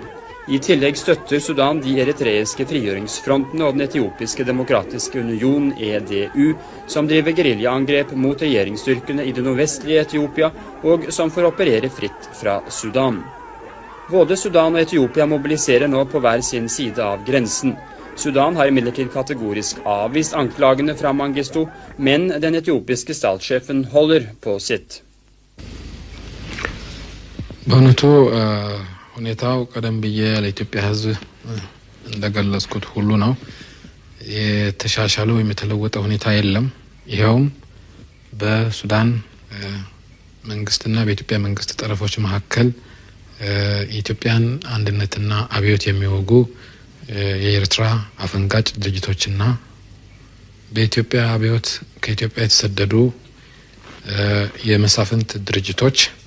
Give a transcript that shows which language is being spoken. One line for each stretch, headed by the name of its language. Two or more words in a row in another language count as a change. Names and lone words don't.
Norwegian: I tillegg støtter Sudan de eritreiske frigjøringsfrontene og den etiopiske demokratiske union, EDU, som driver geriljaangrep mot regjeringsstyrkene i det nordvestlige Etiopia, og som får operere fritt fra Sudan. Både Sudan og Etiopia mobiliserer nå på hver sin side av grensen. Sudan har imidlertid kategorisk avvist anklagene fra Mengistu, men den etiopiske statssjefen holder på sitt.
Amharic: ሁኔታው ቀደም ብዬ ለኢትዮጵያ ሕዝብ እንደገለጽኩት ሁሉ ነው የተሻሻለው የተለወጠ ሁኔታ የለም ይሄውም በሱዳን መንግስትና በኢትዮጵያ መንግስት ጠረፎች መካከል የኢትዮጵያን አንድነትና አብዮት የሚወጉ የኤርትራ አፈንጋጭ ድርጅቶችና በኢትዮጵያ አብዮት ከኢትዮጵያ የተሰደዱ የመሳፍንት ድርጅቶች